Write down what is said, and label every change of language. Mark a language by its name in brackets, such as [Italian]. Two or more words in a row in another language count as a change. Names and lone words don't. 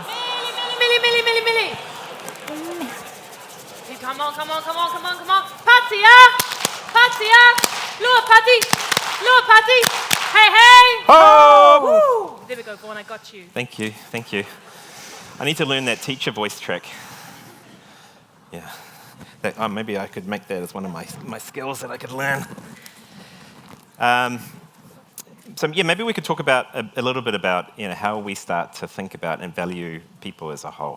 [English] Millie. Come on. [Samoan] Patia! Lua Pati! [English] Hey! Oh! There we go, Vaughan, I got you. Thank you. I need to learn that teacher voice trick. Yeah. Maybe I could make that as one of my skills that I could learn. Maybe we could talk about a little bit about how we start to think about and value people as a whole.